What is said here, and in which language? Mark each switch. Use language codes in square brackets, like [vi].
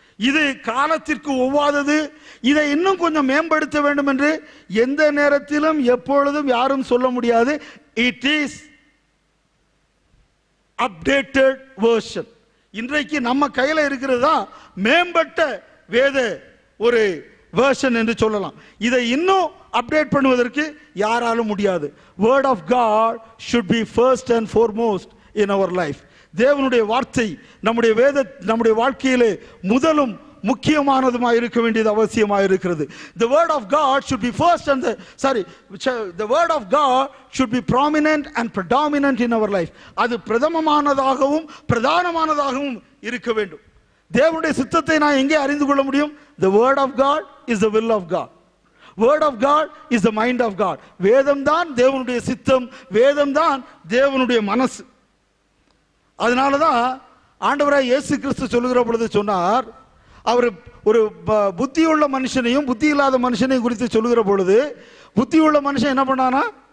[ta] இது காலத்திற்கு ஒவ்வாதது. இதை இன்னும் கொஞ்சம் மேம்படுத்த வேண்டும் என்று எந்த நேரத்திலும் எப்பொழுதும் யாரும் சொல்ல முடியாது. [en] It is updated version. [ta] இன்றைக்கு நம்ம கையில இருக்கிறது தான் மேம்பட்ட வேத ஒரு வெர்ஷன் என்று சொல்லலாம். இதை இன்னும் அப்டேட் பண்ணுவதற்கு யாராலும் முடியாது. [en] Word of God should be first and foremost in our life. [ta] தேவனுடைய வார்த்தை நம்முடைய வாழ்க்கையிலே முதலும் முக்கியமானதுமாக இருக்க வேண்டியது அவசியமாக இருக்கிறது. [en] The word of God should be first and the word of God should be prominent and predominant in our life. [ta] அது பிரதமமானதாகவும் பிரதானமானதாகவும் இருக்க வேண்டும். தேவனுடைய சித்தத்தை நான் எங்கே அறிந்து கொள்ள முடியும்? [en] The word of God is the will of God. Word of God is the mind of God. [ta] வேதம் தான் தேவனுடைய சித்தம், வேதம் தான் தேவனுடைய மனசு. அதனால தான் ஆண்டவராய் இயேசு கிறிஸ்து சொல்லுகிற பொழுது சொன்னார், அவர் ஒரு புத்தியுள்ள மனுஷனையும் புத்தி இல்லாத மனுஷனையும் குறித்து சொல்லுகிற பொழுது, புத்தியுள்ள மனுஷன் என்ன பண்ணானா?